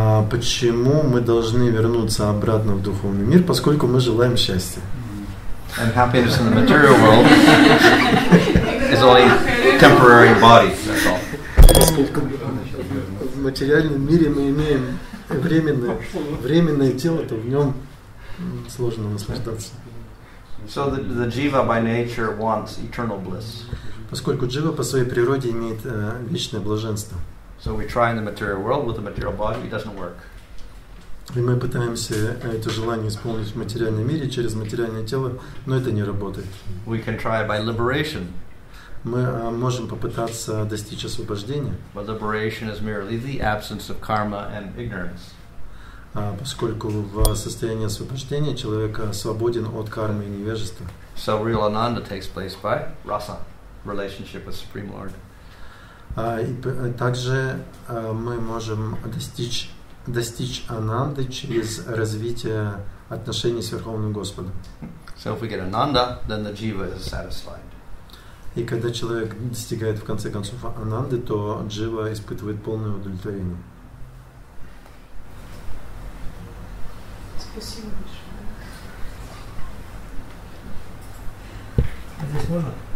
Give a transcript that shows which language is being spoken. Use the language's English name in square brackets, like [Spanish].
[Russian] Почему мы должны вернуться обратно в духовный мир? Поскольку мы желаем счастья. [English] And happiness in the material world is only temporary body. That's all. [Russian] Поскольку в материальном мире мы имеем временное тело, то в нем сложно наслаждаться. [English] So the jiva by nature wants eternal bliss. [Russian] Поскольку джива по своей природе имеет вечное блаженство. [English] So we try in the material world with the material body, it doesn't work. [Russian] И мы пытаемся это желание исполнить в материальном мире через материальное тело, но это не работает. [English] We can try by liberation. [Russian] Мы можем попытаться достичь освобождения. [English] But liberation is merely the absence of karma and ignorance. [Russian] Поскольку в состоянии освобождения человек свободен от кармы и невежества. [English] So real ananda takes place by rasa, relationship with Supreme Lord. [Russian] И также мы можем достичь достичь ананды через развитие отношений с Верховным Господом. [English] So if we get ananda, then the jiva is satisfied. [Russian] И когда человек достигает в конце концов ананды, то джива испытывает полное удовлетворение. Спасибо большое. Здесь можно?